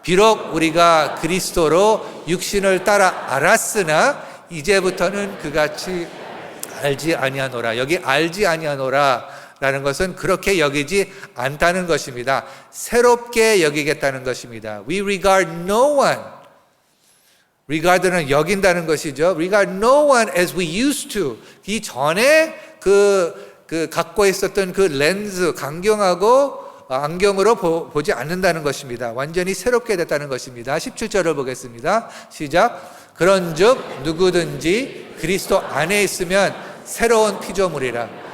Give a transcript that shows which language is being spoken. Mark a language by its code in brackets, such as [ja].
[ko] 비록 우리가 그리스도로 육신을 따라 알았으나 이제부터는 그같이 알지 아니하노라. 여기 알지 아니하노라 라는 것은 그렇게 여기지 않다는 것입니다. 새롭게 여기겠다는 것입니다. [en] We regard no one. [ko] regard는 여긴다는 것이죠. [en] regard no one as we used to. [ko] 이 전에 갖고 있었던 그 렌즈, 안경으로 보지 않는다는 것입니다. 완전히 새롭게 됐다는 것입니다. 17절을 보겠습니다. 시작. 그런즉 누구든지 그리스도 안에 있으면 새로운 피조물이라.